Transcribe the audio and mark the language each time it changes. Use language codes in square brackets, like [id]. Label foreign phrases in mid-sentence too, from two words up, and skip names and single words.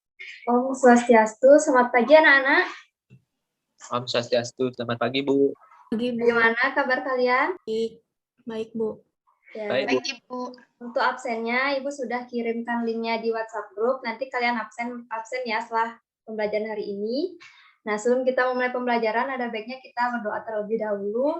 [id] Om Swastiastu, selamat pagi anak-anak. Om Swastiastu, selamat pagi Bu. Pagi Bu. Bagaimana kabar kalian? Baik Bu. Ya, Baik, Ibu. Untuk absennya, Ibu sudah kirimkan linknya di WhatsApp group. Nanti kalian absen ya setelah pembelajaran hari ini. Nah, sebelum kita memulai pembelajaran, ada baiknya kita berdoa terlebih dahulu.